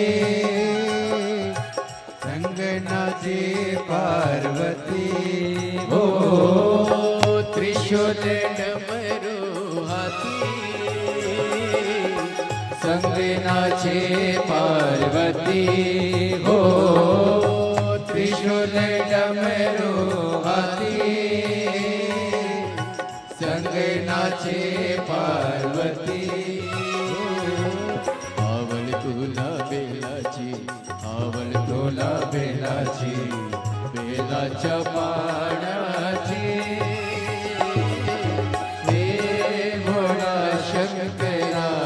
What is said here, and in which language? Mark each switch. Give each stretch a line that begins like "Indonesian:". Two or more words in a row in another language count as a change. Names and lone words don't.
Hindi: संग नाचे पार्वती हो त्रिशूल डमरू हाथी संग नाचे पार्वती हो त्रिशूल डमरू हाथी संग नाचे पार्वती
Marathi: आवळ तुला बेलाची आवळ तुला बेलाची बेलाच्या पाण्याची हे भोळा शंकरा